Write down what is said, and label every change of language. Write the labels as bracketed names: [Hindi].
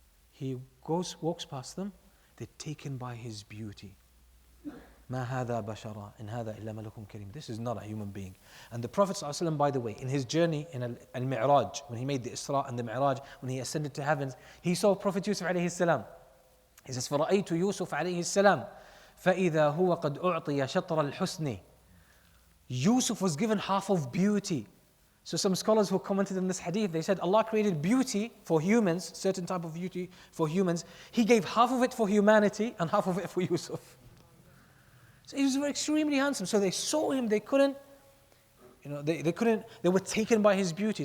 [English] He walks past them, they're taken by his beauty. [Arabic] مَا هَذَا بَشَرًا إِنْ هَذَا إِلَّا مَلَكٌ كَرِيمٌ. [English] This is not a human being. And the Prophet ﷺ, by the way, in his journey in Al-Mi'raj, when he made the Isra and the Mi'raj, when he ascended to heavens, he saw Prophet Yusuf alayhi salam. He says, [Arabic] فَرَأَيْتُ يُوسُف عَلَيْهِ السَّلَامِ فَإِذَا هُوَ قَدْ أُعْطِيَ شَطْرَ الْحُسْنِ. [English] Yusuf was given half of beauty. So some scholars who commented on this hadith, they said Allah created beauty for humans, certain type of beauty for humans. He gave half of it for humanity and half of it for Yusuf. So he was extremely handsome. So they saw him, they couldn't, they were taken by his beauty.